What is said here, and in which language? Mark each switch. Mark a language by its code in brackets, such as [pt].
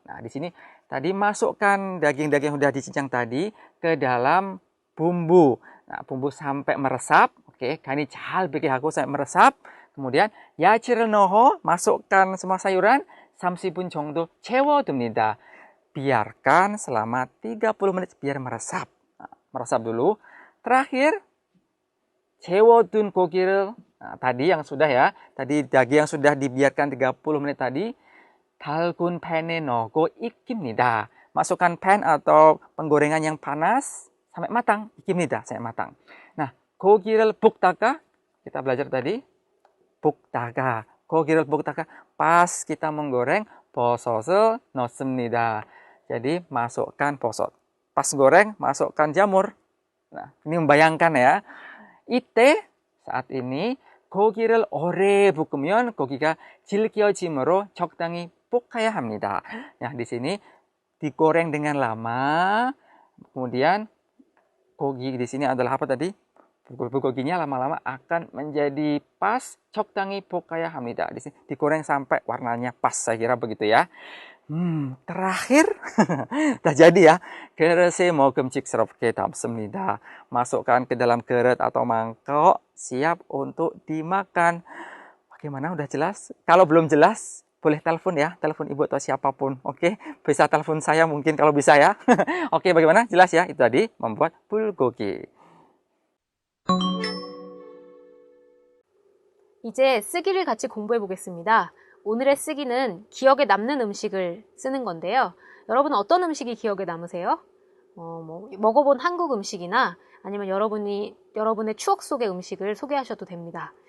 [id] Nah, di sini tadi masukkan daging-daging yang sudah dicincang tadi ke dalam bumbu. Nah, bumbu sampai meresap. Oke, [ko] 간이 잘 배게 하고 [id] sampai meresap. Kemudian [ko] 야채를 넣어, [id] masukkan semua sayuran [ko] 30분 정도 채워둡니다. [id] Biarkan selama 30 menit biar meresap. Nah, meresap dulu. Terakhir, [ko] 채워둔 고기를, [id] tadi yang sudah ya, tadi daging yang sudah dibiarkan 30 menit tadi, [ko] 달군 팬에 넣고 익힙니다. [id] Masukkan pan atau penggorengan yang panas sampai matang, [ko] 익힙니다, [id] sampai matang. [ko] Nah, 고기를 볶다가, [id] kita belajar tadi, [ko] 볶다가, 고기를 볶다가, [id] pas kita menggoreng, [ko] 버섯을 넣습니다. [id] Jadi, masukkan 버섯. Pas goreng, masukkan jamur. Nah, ini membayangkan ya. [ko] 이때, [id] saat ini, [ko] 고기를 오래 볶으면 고기가 질겨짐으로 적당히 볶아야 합니다. [id] Nah, di sini digoreng dengan lama. Kemudian gogi di sini adalah apa tadi? Bulgoginya lama-lama akan menjadi pas, [ko] 적당히 볶아야 합니다. [id] Di sini digoreng sampai warnanya pas, saya kira begitu ya. Terakhir, dah jadi ya. [ko] 그릇에 먹음직스럽게 담습니다. [id] Masukkan ke dalam keret atau mangkok, siap untuk dimakan. Bagaimana? Udah jelas? Kalau belum jelas, boleh telepon ya, telepon ibu atau siapapun. Oke, bisa telepon saya mungkin kalau bisa ya. Oke, bagaimana? Jelas ya? Itu tadi membuat bulgogi. [ko] 이제 쓰기를 같이 공부해 보겠습니다. 오늘의 쓰기는 기억에 남는 음식을 쓰는 건데요. 여러분은 어떤 음식이 기억에 남으세요? 먹어본 한국 음식이나 아니면 여러분의 추억 속의 음식을 소개하셔도 됩니다.